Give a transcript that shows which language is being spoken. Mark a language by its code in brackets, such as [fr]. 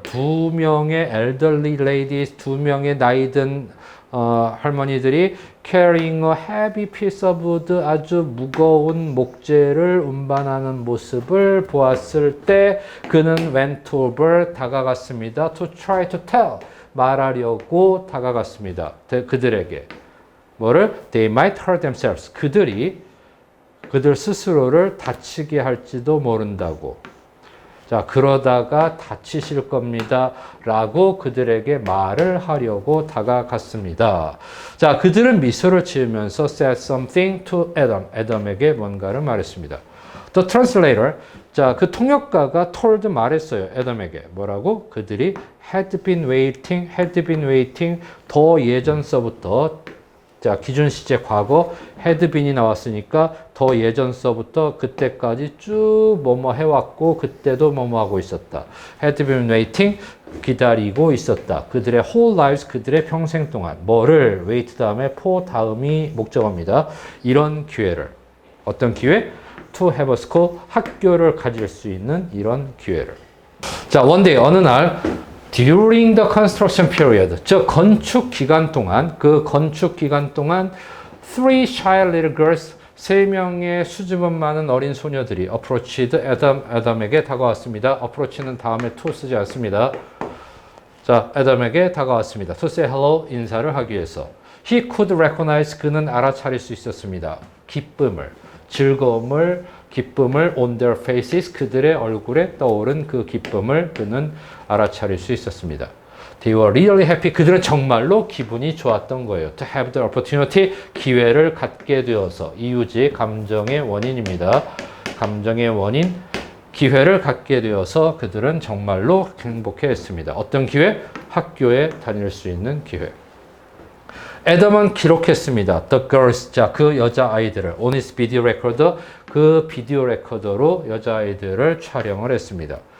[ko] 두 명의 [en] elderly ladies, [ko] 두 명의 나이든 할머니들이 [en] carrying a heavy piece of wood, [ko] 아주 무거운 목재를 운반하는 모습을 보았을 때 그는 [en] went over, [ko] 다가갔습니다. [en] to try to tell, [ko] 말하려고 다가갔습니다. 그들에게 뭐를? [en] They might hurt themselves, [ko] 그들 스스로를 다치게 할지도 모른다고. 자, 그러다가 다치실 겁니다. 라고 그들에게 말을 하려고 다가갔습니다. 자, 그들은 미소를 지으면서 [en] said something to Adam. [ko] 애덤에게 뭔가를 말했습니다. [en] The translator, [ko] 자, 그 통역가가 [en] told [ko] 말했어요. 애덤에게. 뭐라고? 그들이 [en] had been waiting, [ko] 더 예전서부터, 자, 기준 시제 과거 had been이 나왔으니까 더 예전서부터 그때까지 쭉 뭐뭐 해왔고 그때도 뭐뭐 하고 있었다. [en] had been waiting, [ko] 기다리고 있었다. 그들의 [en] whole lives, [ko] 그들의 평생 동안 뭐를 wait 다음에 for 다음이 목적어입니다. 이런 기회를, 어떤 기회? [en] to have a school, [ko] 학교를 가질 수 있는 이런 기회를. 자, [en] one day, [ko] 어느 날 [en] during the construction period, [ko] 즉 건축 기간 동안, 그 건축 기간 동안 [en] three shy little girls, [ko] 세 명의 수줍음 많은 어린 소녀들이 [en] approached [ko] 애덤에게 다가왔습니다. approach는 다음에 to 쓰지 않습니다. 자, 애덤에게 다가왔습니다. [en] to say hello, [ko] 인사를 하기 위해서. [en] He could recognize, [ko] 그는 알아차릴 수 있었습니다. 기쁨을, 즐거움을, 기쁨을 [en] on their faces, [ko] 그들의 얼굴에 떠오른 그 기쁨을 그는 알아차릴 수 있었습니다. [en] They were really happy, [ko] 그들은 정말로 기분이 좋았던 거예요. [en] To have the opportunity, [ko] 기회를 갖게 되어서. 이유지, 감정의 원인입니다. 감정의 원인, 기회를 갖게 되어서 그들은 정말로 행복해했습니다. 어떤 기회? 학교에 다닐 수 있는 기회. 애덤은 기록했습니다. [en] The girls, [ko] 자, 그 여자아이들을 [en] on his video recorder, [ko] 그 비디오 레코더로 여자아이들을 촬영을 했습니다.